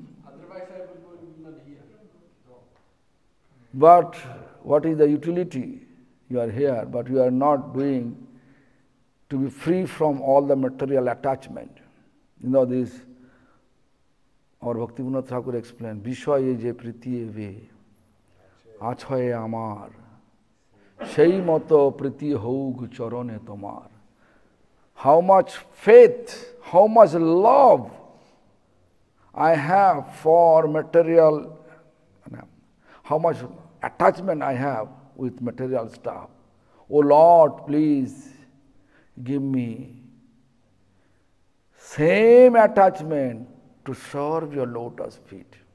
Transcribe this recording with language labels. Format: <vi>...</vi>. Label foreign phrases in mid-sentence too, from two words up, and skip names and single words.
<en>Otherwise, I would go not here. But what is the utility? You are here, but you are not doing to be free from all the material attachment. You know this, our Bhaktivinoda Thakur explained,</en> <bn>বিষয়ে যে প্রীতি এবে আছয়ে আমার, সেই মতো প্রীতি হোক চরণে তোমার.</bn> <en>How much faith, how much love I have for material, how much attachment I have with material stuff. Oh Lord, please give me same attachment to serve your lotus feet.</en>